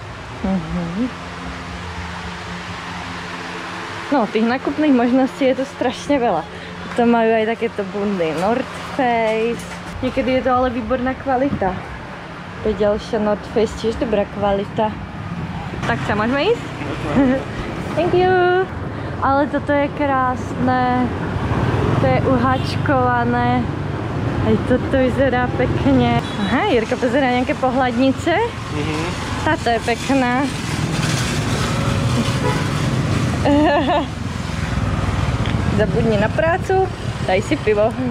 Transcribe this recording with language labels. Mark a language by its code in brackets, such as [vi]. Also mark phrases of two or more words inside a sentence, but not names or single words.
[sk] No, tých nákupných možností je tu strašne veľa. To majú aj takéto bundy North Face. Niekedy je to ale výborná kvalita. To je ďalšia North Face, tiež dobrá kvalita. Tak sa môžeme ísť? [en] Thank you! [sk] Ale toto je krásne. To je uhačkované. Aj toto vyzerá pekne. Aha, Jirka pozerá nejaké pohľadnice. Táto je pekná. Zabudni na prácu, daj si pivo.